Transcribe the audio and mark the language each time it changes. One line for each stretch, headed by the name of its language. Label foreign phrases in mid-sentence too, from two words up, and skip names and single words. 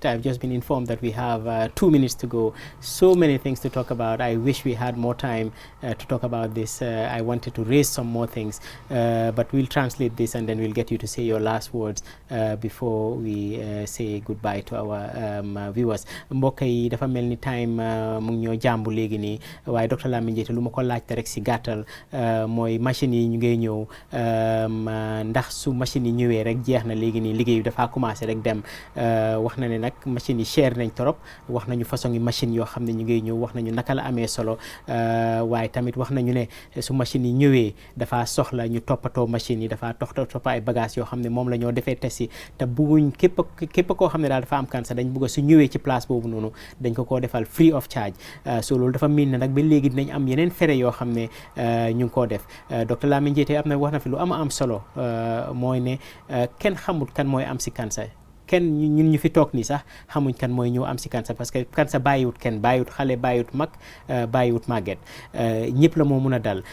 English: I've just been informed that we have 2 minutes to go. So many things to talk about. I wish we had more time to talk about this. I wanted to raise some more things, but we'll translate this and then we'll get you to say your last words before we say goodbye to our viewers.
Wolof: Mbokk yi dafa mel ni time mu ngi ñoo jàmbu léegi nii, waaye Dr. Lamin Jaty lu ma ko laajte rek si gàttal mooy machine yi ñu ngay ñëw, ndax su machine yi ñëwee rek jeex na léegi nii liggéey dafa commencé rek dem. Wax na ne nag machine yi cher nañ trop, wax nañu façon yi machine yoo xam ne ñu ngay ñëw, wax nañu naka la amee solo, waaye tamit wax nañu ne su machine yi ñëwee dafa soxla ñu toppatoo machine yi, dafa toppa ay bagages yoo xam ne moom la ñoo defee test yi, te bugguñ képp koo xam ne daal dafa am cancer dañ bugg su ñëwee ci place boobu noonu dañ ko defal
English: free of charge.
Wolof: So loolu dafa miin na nag ba léegi dinañ am yeneen fere yoo xam ne ñu ngi koo def. Dr. Lamin Jaty am na wax na fi lu am solo, mooy ne kenn xamul kan mooy am si cancer. kenn ñun ñu fi toog nii sax xamuñ kan mooy ñëw am si cancer, parce que cancer bàyyiwut kenn, bàyyiwut xale, bàyyiwut mag, bàyyiwut màgget, ñëpp la moo mun a dal.